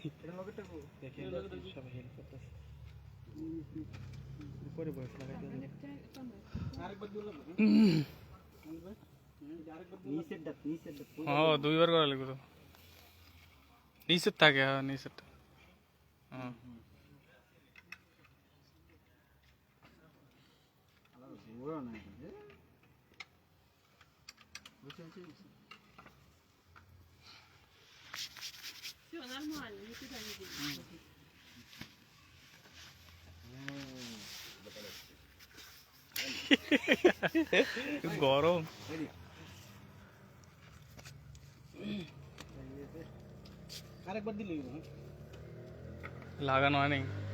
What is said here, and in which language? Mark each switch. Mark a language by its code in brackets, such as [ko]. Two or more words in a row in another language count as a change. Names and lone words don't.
[bn] দেখেন সবাই হেল্প করতেছে, উপরে বয়স লাগাইতে হ্যাঁ দুইবার করা লাগবে তো, নিচের থাকে। হ্যাঁ নিচের হ্যাঁ [ru] Все нормально, никуда не денешь. [bn] গরম আরেকবার দিলে লাগানো হয় নাই।